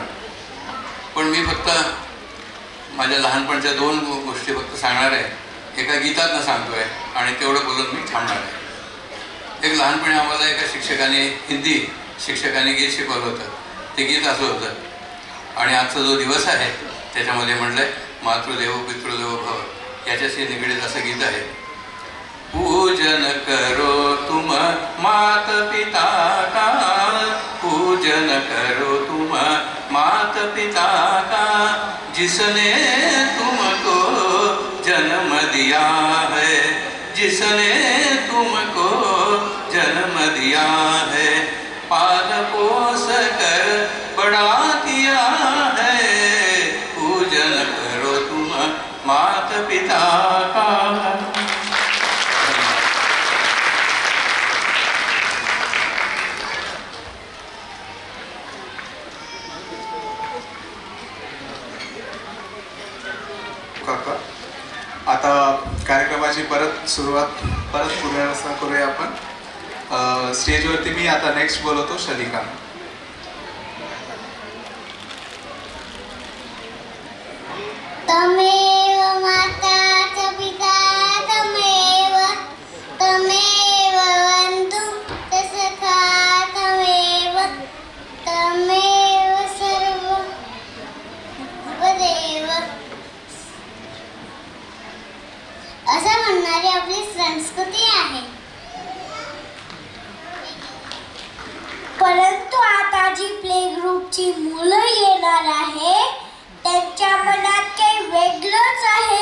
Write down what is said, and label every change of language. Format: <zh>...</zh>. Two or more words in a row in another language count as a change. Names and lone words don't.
<mr>पण मी फक्त माझ्या लहानपणच्या 2 गोष्टी फक्त सांगणार आहे. एका गीतातनं सांगतोय आणि तेवढं बोलून मी थांबणार आहे. एक लहानपणी आम्हाला एका शिक्षकाने, हिंदी शिक्षकाने गीत शिकवलं होतं. ते गीत असं होतं, आणि आजचा जो दिवस आहे त्याच्यामध्ये म्हटलं आहे</mr> <sa>मातृदेवो पितृदेवो भव,</sa> <mr>याच्याशी निगडीत असं गीत आहे.</mr> <hi>पूजन करो तुम मात पिता का, पूजन करो तुम मात पिता का, जिसने तुमको जन्म दिया है, जिसने तुमको जन्म दिया है, पाल पोस कर बड़ा किया है, पूजन करो तुम मात पिता का.</hi> <mr>काका, आता कार्यक्रमाची सुरुवात पुनर्रचना करूया आपण. स्टेजवरती मी आता नेक्स्ट बोलवतो शलिका.</mr> <sa>तमेव माता च पिता तमेव, तमेव बन्धु च सखा तमेव, तमेव सर्वदेव.</sa> <mr>असं म्हणणारी आपली संस्कृती आहे. परंतु आता जी प्ले ग्रुपची मुलं येणार आहे त्यांच्या मनात काही वेगळंच आहे.</mr>